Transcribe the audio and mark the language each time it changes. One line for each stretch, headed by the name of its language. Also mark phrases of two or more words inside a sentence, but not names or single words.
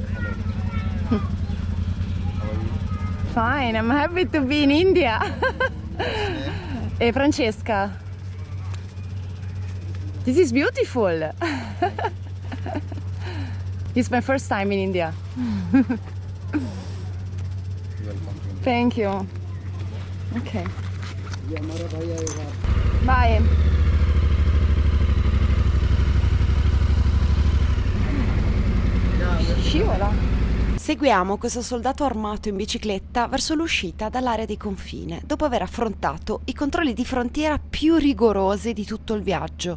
English: Fine, I'm happy to be in India. E Francesca. This is beautiful. It's my first time in India. Thank you. Okay.
Hindi: ये हमारा भाई आएगा
English: Bye. Scivola.
Italian: Seguiamo questo soldato armato in bicicletta verso l'uscita dall'area di confine, dopo aver affrontato i controlli di frontiera più rigorosi di tutto il viaggio.